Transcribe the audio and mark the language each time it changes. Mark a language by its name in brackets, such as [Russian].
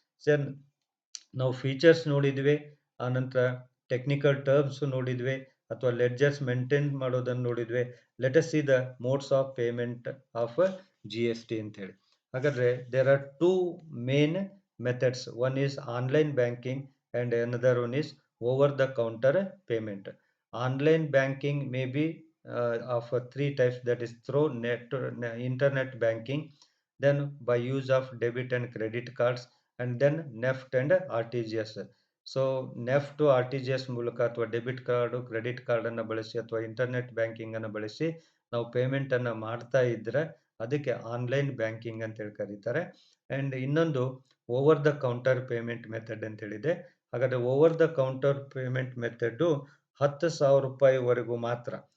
[Kannada] Sir, ನಾವು features ನೋಡಿದ್ವಿ, ಆನಂತರ ಟೆಕ್ನಿಕಲ್ ಟರ್ಮ್ಸ್ ನೋಡಿದ್ವಿ, ಅಥವಾ ಲೆಡ್ಜರ್ಸ್ ಮೇಂಟೈನ್ ಮಾಡೋದನ್ನು ನೋಡಿದ್ವಿ. [English] let us see the modes of payment of GST [Kannada] ಅಂತ ಹೇಳಿ. [English] ಹಾಗಾದ್ರೆ there are 2 main methods. One is online banking and another one is over the counter payment. Online banking may be of 3 types, that is through internet banking, then by use of debit and credit cards, and then NEFT and RTGS. [Kannada] So NEFT RTGS ಮೂಲಕ ಅಥವಾ debit card credit card ಅನ್ನು ಬಳಸಿ ಅಥವಾ internet banking ಅನ್ನು ಬಳಸಿ ನಾವು ಪೇಮೆಂಟನ್ನು ಮಾಡ್ತಾ ಇದ್ದರೆ ಅದಕ್ಕೆ ಆನ್ಲೈನ್ ಬ್ಯಾಂಕಿಂಗ್ ಅಂತೇಳಿ ಕರೀತಾರೆ. ಆ್ಯಂಡ್ ಇನ್ನೊಂದು over the counter payment method ಅಂತೇಳಿದೆ. ಹಾಗಾದರೆ over the counter payment method ₹10,000ವರೆಗೂ ಮಾತ್ರ.